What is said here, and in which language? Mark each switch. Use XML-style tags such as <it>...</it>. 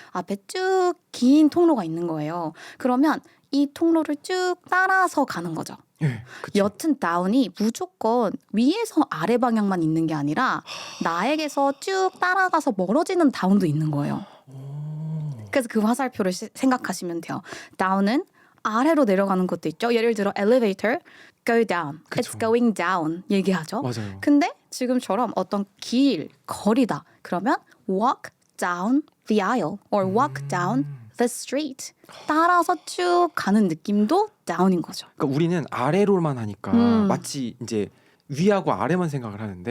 <ko>앞에 쭉 긴 통로가 있는 거예요. 그러면 이 통로를 쭉 따라서 가는 거죠. 네, 그쵸. 여튼 다운이 무조건 위에서 아래 방향만 있는 게 아니라 나에게서 쭉 따라가서 멀어지는 다운도 있는 거예요. 그래서 그 화살표를 생각하시면 돼요. 다운은 아래로 내려가는 것도 있죠. 예를 들어</ko> <en>elevator, go down,</en> <ko>그쵸.</ko> <en>it's going down</en> <ko>얘기하죠. 맞아요. 근데 지금처럼 어떤 길, 거리다. 그러면</ko> <en>walk down the aisle or walk down the street.</en> <ko>따라서 쭉 가는 느낌도 다운인 거죠. 그러니까 우리는 아래로만 하니까 마치 이제 위하고 아래만 생각을 하는데</ko>